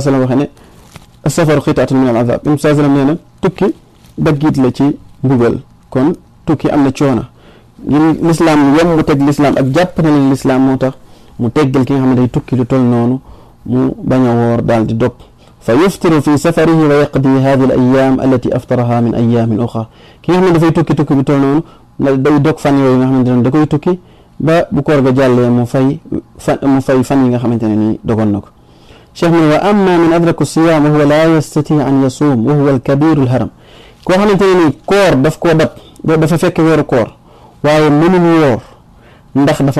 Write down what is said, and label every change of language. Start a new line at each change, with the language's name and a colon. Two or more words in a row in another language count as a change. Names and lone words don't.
Wolof: sallam waxee ne
Arabic: السفر قطعة من العذاب
Wolof: yonent bi saa sallam nee na tukki daggit la ci mbugal kon tukki am na coono lislaam yomb teg lislaam ak jàpp na leen lislaam moo tax mu teggal ki nga xam ne day tukki lu toll noonu mu bañ a woor daal di dog fa
Arabic: يفطر في سفره ويقضي هذه الأيام التي أفطرها من أيام أخرى
Wolof: ki nga xam ne dafay tukki bu toll noonu day dog fan yooyu nga xamante ne da koy tukki ba bu koor ga jàllee mu fay fan yi nga xamante ne nii dogoon na ko cheikh mu ne
Arabic: وأما من أدرك صيام وهو لا يستطيع أن يصوم وهو الكبير الحرام
Wolof: koo xamante ne nii koor daf koo dab dafa fekk weeru koor waaye mënul woor ndax dafa